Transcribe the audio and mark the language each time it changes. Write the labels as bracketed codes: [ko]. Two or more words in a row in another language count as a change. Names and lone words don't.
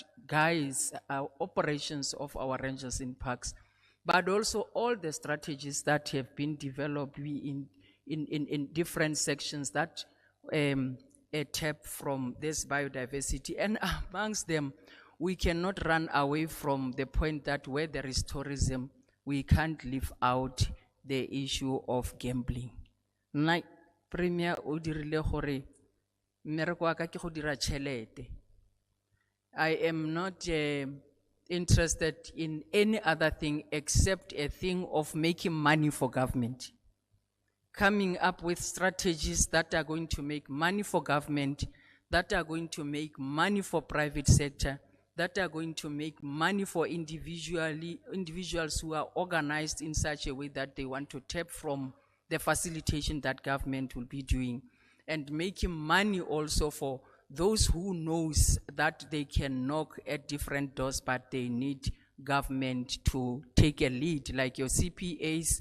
[en] guides our operations of our rangers in parks, but also all the strategies that have been developed in different sections that tap from this biodiversity. And amongst them, we cannot run away from the point that where there is tourism, we can't leave out the issue of gambling. [nso] Like Premier o dirile gore mmereko wa ka ke go dira tšhelete. [en] I am not interested in any other thing except a thing of making money for government. Coming up with strategies that are going to make money for government, that are going to make money for private sector, that are going to make money for individuals who are organized in such a way that they want to tap from the facilitation that government will be doing, and making money also for those who knows that they can knock at different doors, but they need government to take a lead, like your CPAs.